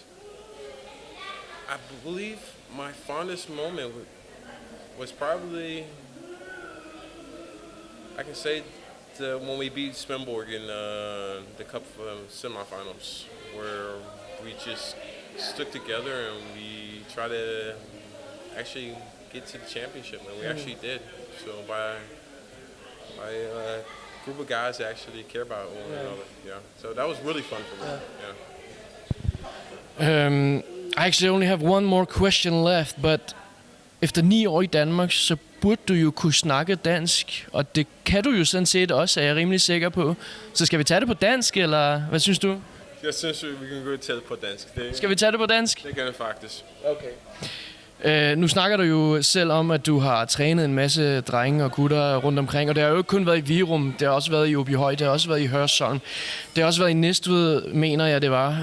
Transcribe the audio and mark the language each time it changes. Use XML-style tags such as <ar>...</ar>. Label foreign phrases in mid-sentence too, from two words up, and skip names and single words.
<en>I believe my fondest moment was probably, I can say, when we beat Svendborg in the cup semifinals, where we just stuck together and we tried to actually get to the championship, and we actually did. So by a group of guys that actually care about one another. Yeah. So that was really fun for me. Yeah. I actually only have one more question left, but</en> <da>efter 9 år i Danmark, så burde du jo kunne snakke dansk, og det kan du jo sådan set også, er jeg rimelig sikker på. Så skal vi tage det på dansk, eller hvad synes du? Jeg synes, vi kan gå til det på dansk. Skal vi tage det på dansk? Det kan det faktisk. Okay. Nu snakker du jo selv om, at du har trænet en masse drenge og gutter rundt omkring, og det har jo ikke kun været i Virum, det har også været i Åbyhøj, det har også været i Hørsholm, det har også været i Næstved, mener jeg det var.</da>